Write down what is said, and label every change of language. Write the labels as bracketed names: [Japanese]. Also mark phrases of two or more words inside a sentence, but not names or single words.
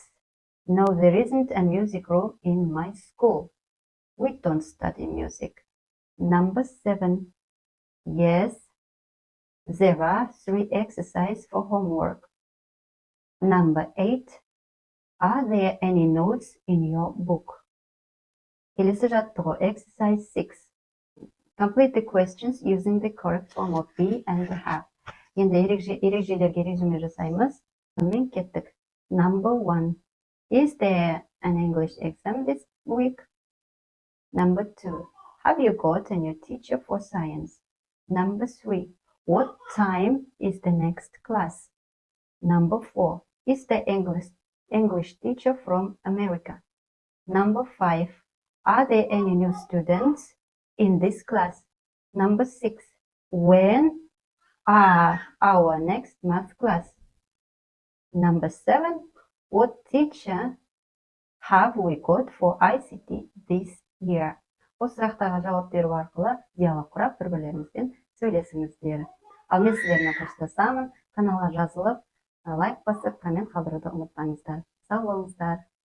[English] No, there isn't a music room in my school. We don't study music. Number 7. Yes, there are 3 exercises for homework. Number 8. Are there any notes in your book? [Kazakh] Келесі жаттығу, exercise 6. [English] Complete the questions using the correct form of be and have. [Kazakh] Енді ережелерге резюме жасаймыз. Сонымен кеттік. [English] Number 1. Is there an English exam this week? Number 2. Have you got a new teacher for science? Number 3. What time is the next class? Number 4. Is the English teacher from America? Number 5. Are there any new students in this class? Number 6. When are our next math class? Number 7. What teacher have we got for ICT this year? [Kazakh] Осы сұрақтарға жауап беру арқылы диалог құрап, бір-бірлеріңізбен сөйлесіңіздер. Ал мен сіздермен қоштасамын. Каналға жазылып, лайк басып, коммент қалдыруды ұмытпаңыздар. Сау болыңыздар.